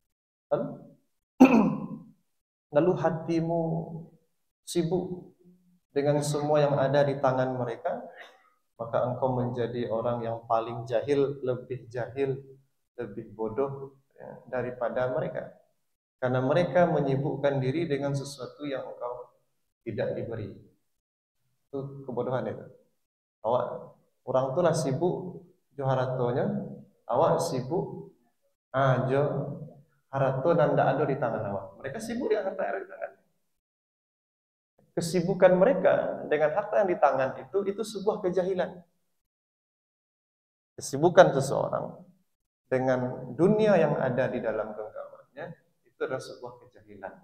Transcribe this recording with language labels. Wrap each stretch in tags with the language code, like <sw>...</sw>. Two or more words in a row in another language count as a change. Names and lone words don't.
<id>Lalu hatimu sibuk dengan semua yang ada di tangan mereka, maka engkau menjadi orang yang paling jahil, lebih bodoh, ya, daripada mereka. Karena mereka menyibukkan diri dengan sesuatu yang engkau tidak diberi. Itu kebodohan itu.</id> <min>Awak orang itulah sibuk jo haratonya, awak sibuk jo harato dan ndak ada di tangan awak.</min> <id>Mereka sibuk dengan harta yang ada di tangan. Kesibukan mereka dengan harta yang di tangan itu sebuah kejahilan. Kesibukan seseorang dengan dunia yang ada di dalam genggamannya itu adalah sebuah kejahilan.</id>